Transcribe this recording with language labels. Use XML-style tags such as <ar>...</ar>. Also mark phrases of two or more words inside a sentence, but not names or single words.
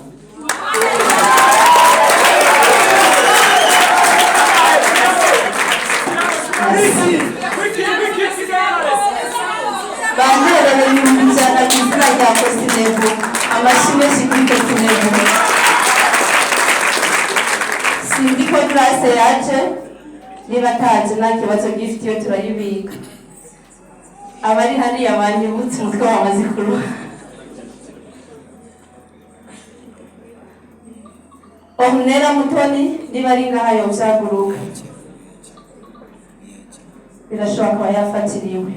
<rn>Banterera 100,000 ku izina rya Kosinebu. Amashyi menshi kuri Kosinebu. Sinzi ko Grace yaje, niba ataje nta kibazo, gift yo turayibika. Abari hariya banyibutse umutwe wamaze kuruha. Omnera Mutoni niba ari ngaha yovyaguruka, birashoboka kuba yafatiriwe.</rn>